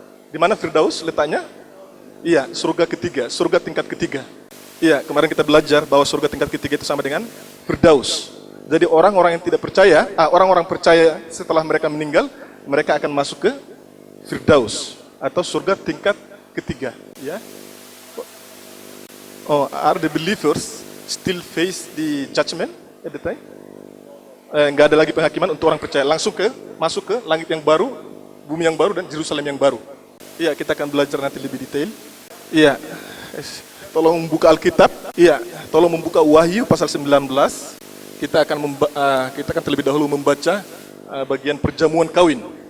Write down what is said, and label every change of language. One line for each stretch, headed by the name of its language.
Indonesian: Di mana Firdaus letaknya? Iya, surga ketiga, surga tingkat ketiga. Iya, kemarin kita belajar bahwa surga tingkat ketiga itu sama dengan Firdaus. Jadi orang-orang yang tidak percaya, orang-orang percaya setelah mereka meninggal, mereka akan masuk ke Firdaus atau surga tingkat ketiga. Ya.
English: Oh, are the believers still face the judgment at the time?
Indonesian: Nggak ada lagi penghakiman untuk orang percaya, langsung masuk ke langit yang baru, bumi yang baru, dan Yerusalem yang baru. Iya, kita akan belajar nanti lebih detail. Iya, tolong membuka Alkitab. Iya, tolong membuka Wahyu pasal 19. Kita akan terlebih dahulu membaca bagian perjamuan kawin.